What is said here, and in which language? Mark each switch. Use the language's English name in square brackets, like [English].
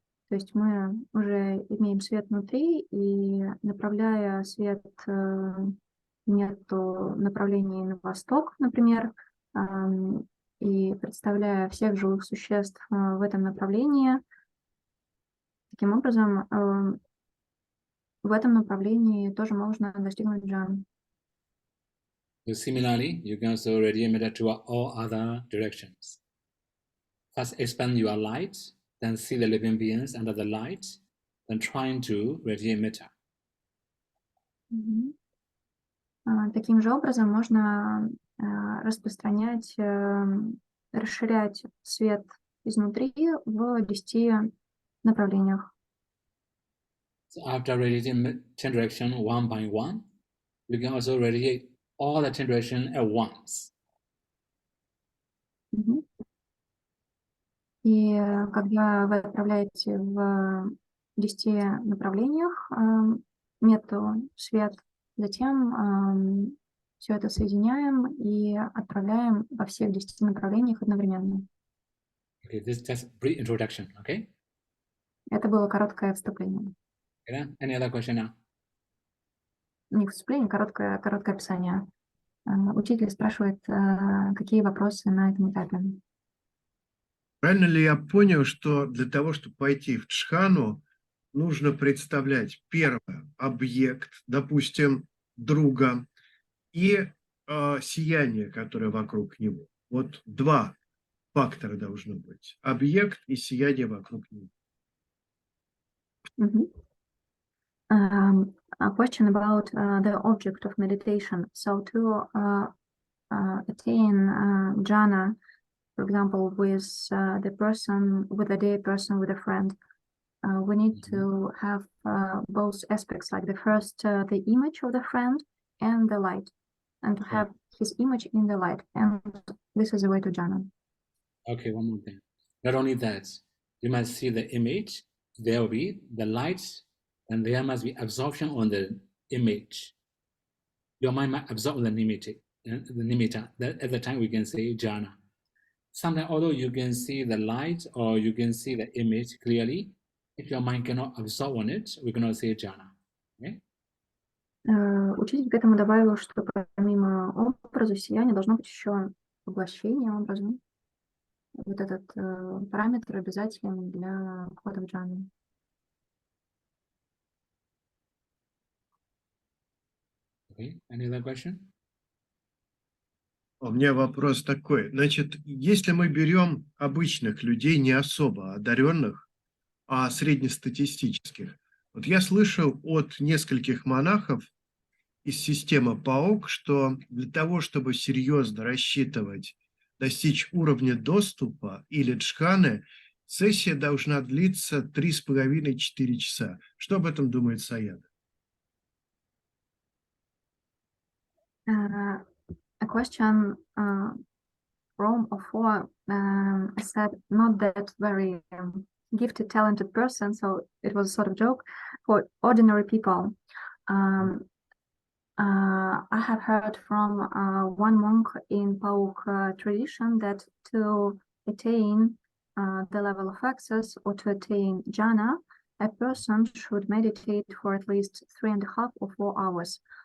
[Russian] То есть мы уже имеем свет внутри, и направляя свет в направлении на восток, например, и представляя всех живых существ в этом направлении, таким образом в этом направлении тоже можно достигнуть джханы. [English] So similarly, you can also radiate matter to all other directions. First, expand your light, then see the living beings under the light, then trying to radiate matter. [Russian] Таким же образом можно распространять, расширять свет изнутри в 10 направлениях. [English] So after radiating 10 directions one by one, you can also radiate all the 10 directions at once. [Russian] И когда вы отправляете в 10 направлениях мету свет, затем все это соединяем и отправляем во всех 10 направлениях одновременно. [English] Okay, this is just brief introduction, okay? [Russian] Это было короткое вступление. [English] Okay, any other question now? [Russian] Не вступление, короткое описание. Учитель спрашивает, какие вопросы на этом этапе. Правильно ли я понял, что для того, чтобы пойти в джхану, нужно представлять первое объект, допустим, друга, и сияние, которое вокруг него. Вот два фактора должно быть. Объект и сияние вокруг него. [English] A question about the object of meditation. So to attain jhana, for example, with the person, with a day person, with a friend, we need to have both aspects, like the first, the image of the friend and the light, and to have his image in the light. And this is the way to jhana. Okay, one more thing. Not only that, you must see the image, there will be the light, and there must be absorption on the image. Your mind might absorb the nimitta. That at the time we can say jhana. Sometimes, although you can see the light or you can see the image clearly, if your mind cannot absorb on it, we cannot say jhana. Okay? [Russian] Учитель к этому добавил, что помимо образа сияния должно быть еще поглощение образа. Вот этот параметр обязателен для входа в джану. [English] Okay, any other question? [Russian] У меня вопрос такой. Значит, если мы берем обычных людей, не особо одаренных, а среднестатистических, вот я слышал от нескольких монахов из системы Па-Аук, что для того, чтобы серьезно рассчитывать, достичь уровня доступа или джханы, сессия должна длиться 3,5-4 часа. Что об этом думает Саядо? [English] A question from or for, I said, not that very gifted, talented person, so it was a sort of joke for ordinary people. I have heard from one monk in Pa-Auk tradition that to attain the level of access or to attain jhana, a person should meditate for at least 3.5 or 4 hours.